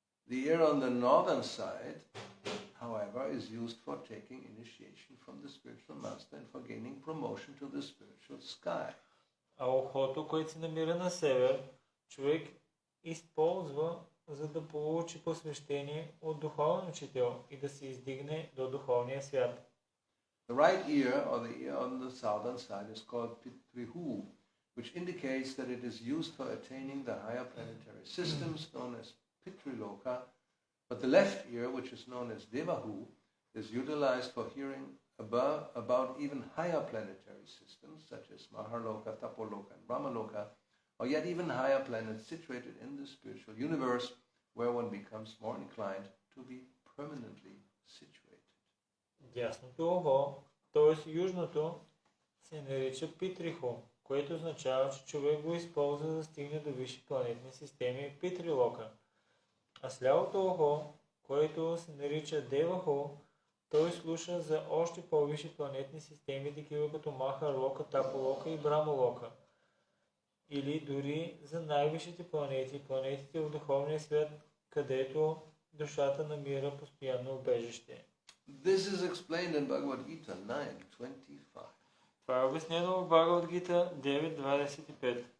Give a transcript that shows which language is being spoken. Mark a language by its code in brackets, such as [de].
[en] The ear on the northern side, however, is used for taking initiation from the spiritual master and for gaining promotion to the spiritual sky. [bg] А ухото, което се намира на север, човек използва, за да получи посвещение от духовен учител и да се издигне до духовния свят. [en] The right ear, or the ear on the southern side, is called Pitrihu, which indicates that it is used for attaining the higher planetary systems known as Pitriloka, but the left ear, which is known as Devahu, is utilized for hearing about even higher planetary systems, such as Maharloka, Tapoloka, and Brahmaloka, or yet even higher planets situated in the spiritual universe, where one becomes more inclined to be permanently situated. [bg] Дясното ухо, т.е. южното, се нарича Питрихо, което означава, че човек го използва за да стигне до висши планетни системи Питрилока. А с лявото ухо, което се нарича Девахо, той слуша за още по-висши планетни системи, такива като Махарлока, Таполока и Брамалока. Или дори за най-висшите планети, планетите в духовния свят, където душата намира постоянно убежище. [en] This is explained in Bhagavad Gita 9:25. [bg] Това е обяснено в Бхагавад Гита 9.25.